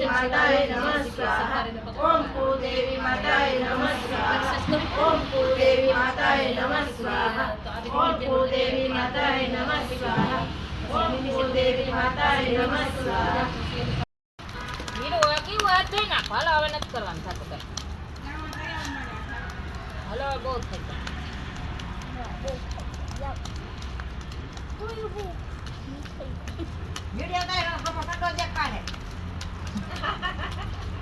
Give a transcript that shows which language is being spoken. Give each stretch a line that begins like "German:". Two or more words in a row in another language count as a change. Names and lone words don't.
Sanskrit: माताय नमः स्वाहा ओम भूदेवी माताय नमः स्वाहा ओम भूदेवी माताय नमः स्वाहा ओम भूदेवी माताय नमः स्वाहा ओम भूदेवी माताय नमः स्वाहा
Gujarati: હીરો કેવું વાત થઈ ના હાલો હવે નથી કરવાનું થતું કઈ હાલો બહુ થઈ ગયું
Hindi: वीडियो का फोटो देख पा रहे